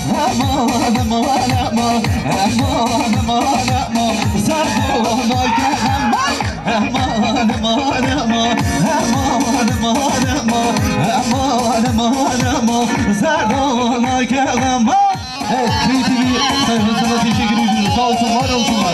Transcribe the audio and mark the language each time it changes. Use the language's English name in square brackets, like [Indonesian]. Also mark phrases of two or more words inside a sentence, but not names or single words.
[Persian] امان امان امان امان امان امان سردونا کردم امان امان امان امان امان امان امان امان امان سردونا کردم. [Turkish] Evet, KTV sayfasına teşekkür ediyoruz. Sağ olsun, var olsunlar.